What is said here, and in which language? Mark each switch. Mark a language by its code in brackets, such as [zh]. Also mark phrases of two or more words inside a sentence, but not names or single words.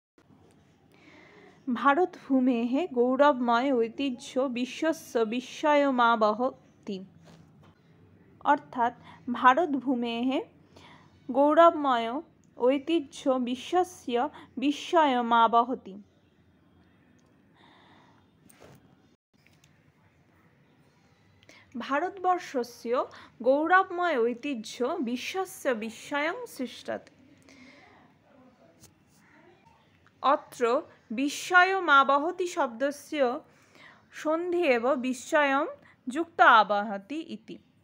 [sa] भारतभूमेः गौरवमय ऐतिह्य विश्वस्य विस्मयमावहति अर्थात् भारतभूमेः गौरवमय ऐतिह्य विश्वस्य विस्मयमावहति। ভারতবর্ষস্য গৌরবময় ঐতিহ্য বিশ্বস্য বিস্ময়ং সৃষ্টতে। অত্র বিস্ময়মাবহতি শব্দস্য সন্ধি এব বিস্ময়ং যুক্ত আবহতি ইতি।